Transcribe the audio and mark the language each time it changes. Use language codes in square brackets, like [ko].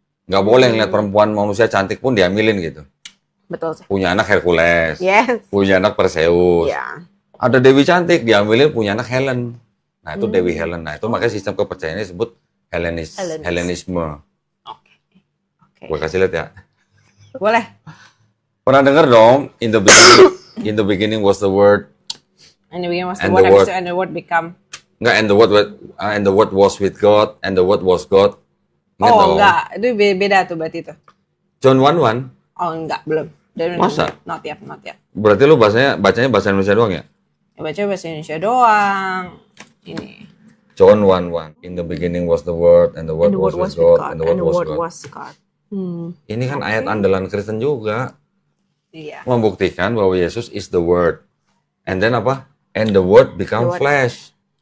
[id] Nggak boleh ngeliat perempuan manusia cantik pun diambilin gitu. Betul sih. Punya anak Hercules. [en] Yes. [id] Punya anak Perseus. [en] Yeah. [id] Ada Dewi cantik, diambilin punya anak Helen. Nah, itu Dewi Helen. Nah, itu makanya sistem kepercayaannya disebut Helenisme. Oke. Gue kasih lihat ya. Boleh. Pernah dengar dong, [en] in the beginning was the word. And the beginning was the word, and the word become. [id] Enggak, [en] and the word was with God, and the word was God. [id] Ingat dong. Enggak, itu beda tuh berarti itu. [en] John 1:1. [id] Oh, enggak, belum. Masa? [en] Not yet. [id] Berarti lu bacanya bahasa Indonesia doang ya? Baca bahasa Indonesia doang. Ini. [en] John 1:1. In the beginning was the word, and the word was with God, and the word was God. [id] Ini kan ayat andalan Kristen juga. Iya. Membuktikan bahwa Yesus [en] is the word. And then [id] apa? [en] And the word become flesh.